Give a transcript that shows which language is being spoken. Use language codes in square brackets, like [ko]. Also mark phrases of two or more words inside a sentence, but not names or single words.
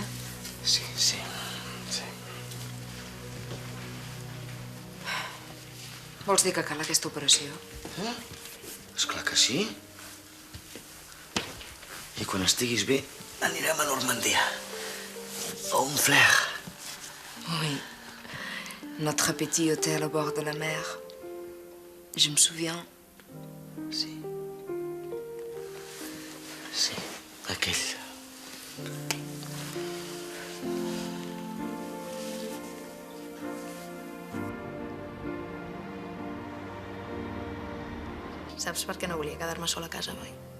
[ca] Sí. Vols dir que cal aquesta operació? Esclar que sí. I quan estiguis bé, anirem a Normandia. A un flair. [fr] Oui. Notre petit hôtel au bord de la mer. Je me souviens. [ca] Sí, aquell. Saps per què no volia quedar-me sola a casa, oi?